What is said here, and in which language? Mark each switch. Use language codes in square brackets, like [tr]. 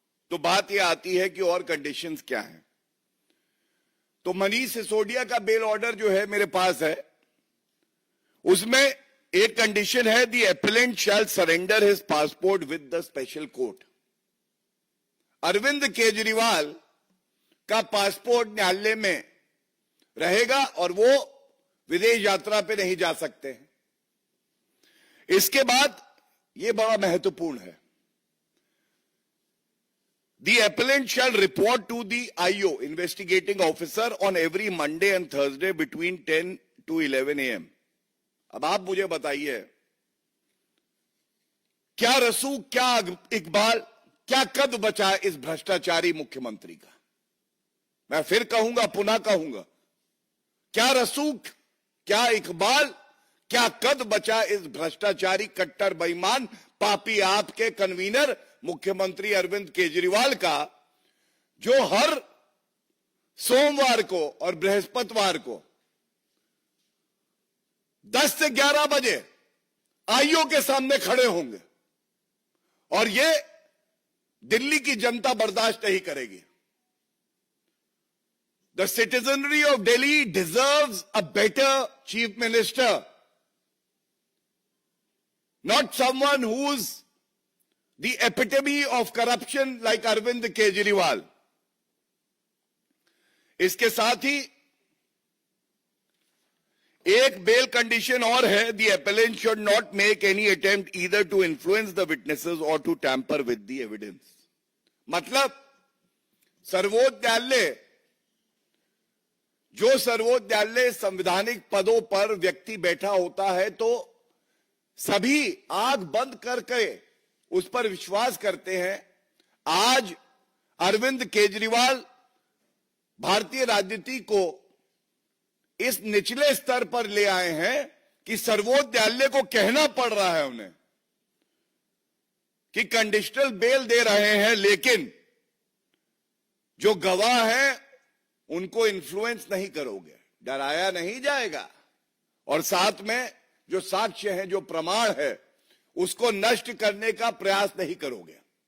[hi] तो बात यह आती है कि और कंडीशंस क्या हैं. तो मनीष सिसोदिया का बेल ऑर्डर जो है मेरे पास है, उसमें एक कंडीशन है, [en] The appellant shall surrender his passport with the special court. [hi] Arvind Kejriwal का पासपोर्ट न्यायालय में रहेगा और वो विदेश यात्रा पे नहीं जा सकते हैं. इसके बाद ये बड़ा महत्वपूर्ण है, [en] the appellant shall report to the IO investigating officer on every Monday and Thursday between 10 to 11 AM. [hi] अब आप मुझे बताइए, क्या रसूख, क्या इकबाल, क्या कद बचा इस भ्रष्टाचारी मुख्यमंत्री का? मैं फिर कहूंगा, पुनः कहूंगा, क्या रसूख, क्या इकबाल, क्या कद बचा इस भ्रष्टाचारी कट्टर बेईमान पापी आपके कन्वीनर मुख्यमंत्री अरविंद केजरीवाल का, जो हर सोमवार को और बृहस्पतिवार को 10 से 11 बजे आईओ के सामने खड़े होंगे और ये दिल्ली की जनता बर्दाश्त नहीं करेगी। [en] The citizenry of Delhi deserves a better chief minister, not someone who's the epitome of corruption like Arvind Kejriwal. [hi] इसके साथ ही एक बेल कंडीशन और है, [en] the appellant should not make any attempt either to influence the witnesses or to tamper with the evidence. [hi] मतलब सर्वोच्च न्यायालय, जो सर्वोच्च न्यायालय संवैधानिक पदों पर व्यक्ति बैठा होता है तो सभी आंख बंद करके उस पर विश्वास करते हैं। आज अरविंद केजरीवाल भारतीय राजनीति को इस निचले स्तर पर ले आए हैं कि सर्वोच्च न्यायालय को कहना पड़ रहा है उन्हें कि कंडीशनल बेल दे रहे हैं, लेकिन जो गवाह हैं उनको इन्फ्लुएंस नहीं करोगे, डराया नहीं जाएगा, और साथ में जो साक्ष्य है, जो प्रमाण है, उसको नष्ट करने का प्रयास नहीं करोगे।